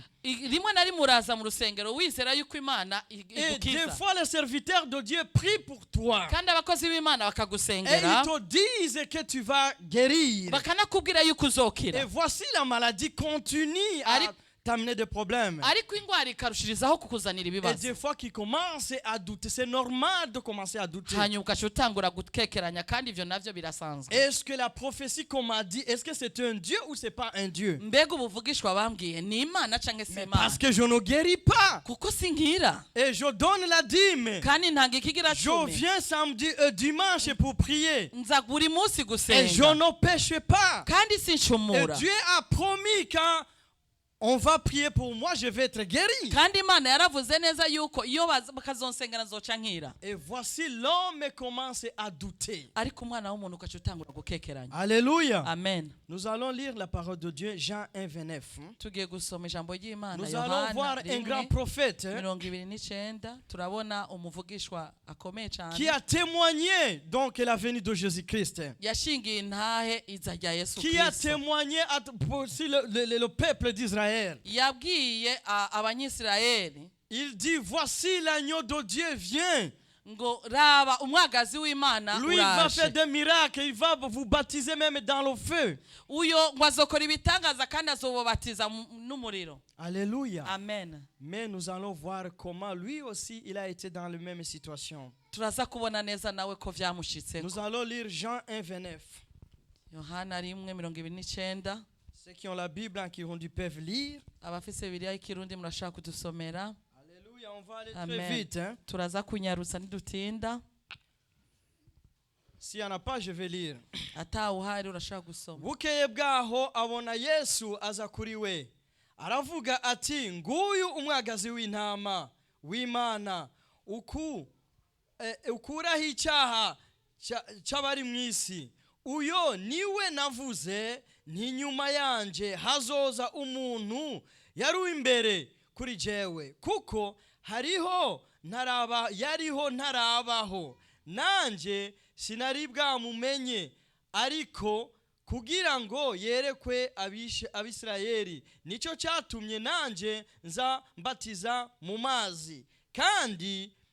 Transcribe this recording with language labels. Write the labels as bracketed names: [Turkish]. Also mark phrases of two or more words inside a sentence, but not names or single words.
[French] Et des fois les serviteurs de Dieu prient pour toi. Et ils te disent que tu vas guérir. Et voici la maladie continue à t'amener des problèmes. [Rundi] ariko indwara ikarushirizaho kukuzanira [French] Et [Rundi] ibibazo [French] des fois qu'il commence à douter, c'est normal de commencer à douter. [Rundi] hanyuma ugaca utangura gukekeranya kandi ivyo navyo birasanzwe. [French] Est-ce que la prophétie qu'on m'a dit, est-ce que c'est un Dieu ou c'est pas un Dieu? [Rundi] mbega ubuvugishwa bambwiye ni imana canke si [French] Mais [Rundi] imana? [French] parce que je ne guéris pas. [Rundi] kuko sinkira [French] Et je donne la dîme. [Rundi] kandi ntanga ikigira [French] Je [Rundi] cumi, [French] viens samedi et dimanche pour prier. [Rundi] nza buri munsi [French] Et je [Rundi] gusenga [French] ne pêche pas. [Rundi] kandi [French] Et [Rundi] sinshumura. [French] Dieu a promis quand on va prier pour moi, je vais être guéri. [Rundi] kandi imana yaravuze neza yuko iyo bakazonsengana zoca nkira. [French] Et voici l'homme commence à douter. [Rundi] ariko umwana w'umuntu ugaca utangura gukekeranya. [French] Alléluia. Amen. Nous allons lire la parole de Dieu, Jean 1:29. [Rundi] tugiye gusoma ijambo ry'imana [French] Nous allons voir [Rundi] Yohana [French] un grand 1 prophète [Rundi] 29 turabona umuvugishwa akomeye cyane [French] qui a témoigné donc la venue de Jésus-Christ. [Rundi] yashingiye intahe iza rya Yesu [French] Qui a [Rundi] Kristo. [French] témoigné aussi le peuple d'Israël. [Rundi] yabwiye abanyisirayeli [French] Il dit, voici l'agneau de Dieu vient. [Rundi] ngo raba umwagazi w'imana [French] Lui, il va [Rundi] uraje. [French] faire des miracles. Il va vous baptiser même dans le feu. [Rundi] uyo ngo azokora ibitangaza kandi azobabatiza n'umuriro. [French] Alléluia. Amen. Mais nous allons voir comment lui aussi, il a été dans la même situation. [Rundi] turaza kubona neza nawe ko vyamushitseko. [French] Nous allons lire Jean 1:29. [Rundi] Yohana 1:29. [French] Ceux qui ont la Bible en Kirundi peuvent lire. [Rundi] abafise bibiliya y'ikirundi murashaka kudusomera. [French] Alléluia, on va aller Amen. très vite. Hein. [Rundi] turaza kunyarutsa ntidutinda. [French] S'il n'y en a pas, je vais lire. [Rundi] atawuhari urashaka gusoma. Bukeye bwaho abona Yesu aza kuri we. Aravuga ati, nguyu umwagazi w'intama w'Imana ukuraho icyaha cy'abari mu isi. Uyo niwe navuze nti nyuma yanje hazoza umuntu yari imbere kuri jewe kuko yariho ntarabaho nanje sinari bwamumenye ariko kugira ngo yerekwe abisirayeli nicyo cyatumye nanje nza mbatiza mu mazi kandi